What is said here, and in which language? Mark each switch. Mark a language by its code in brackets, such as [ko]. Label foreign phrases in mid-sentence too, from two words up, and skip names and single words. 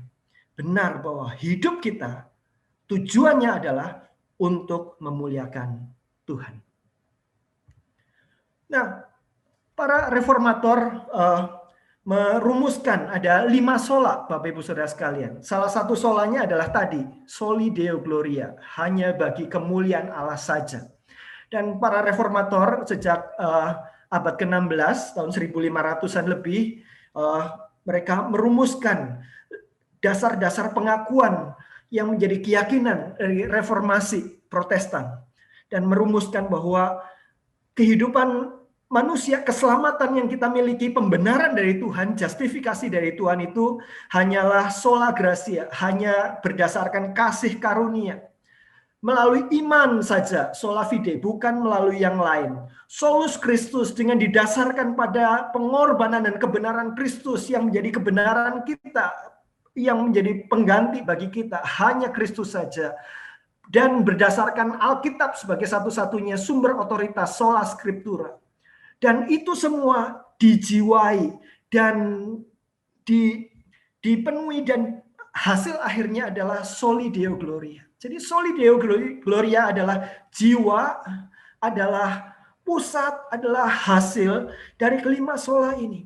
[id] Benar bahwa hidup kita tujuannya adalah untuk memuliakan Tuhan. Nah, para reformator merumuskan ada 5 sola, Bapak Ibu Saudara sekalian. Salah satu solanya adalah tadi, [la] soli deo gloria, [id] hanya bagi kemuliaan Allah saja. Dan para reformator sejak abad ke-16, tahun 1500-an lebih, mereka merumuskan dasar-dasar pengakuan yang menjadi keyakinan dari reformasi Protestan. Dan merumuskan bahwa kehidupan manusia, keselamatan yang kita miliki, pembenaran dari Tuhan, justifikasi dari Tuhan itu hanyalah [la] sola gratia, [id] hanya berdasarkan kasih karunia. melalui iman saja, [la] sola fide, [id] bukan melalui yang lain. [la] Solus Christus [id] dengan didasarkan pada pengorbanan dan kebenaran Kristus yang menjadi kebenaran kita, yang menjadi pengganti bagi kita, hanya Kristus saja. Dan berdasarkan Alkitab sebagai satu-satunya sumber otoritas, [la] sola scriptura. [id] Dan itu semua dijiwai dan dipenuhi, dan hasil akhirnya adalah [la] soli Deo Gloria. [id] Jadi [la] soli Deo Gloria [id] adalah jiwa, adalah pusat, adalah hasil dari kelima sola ini.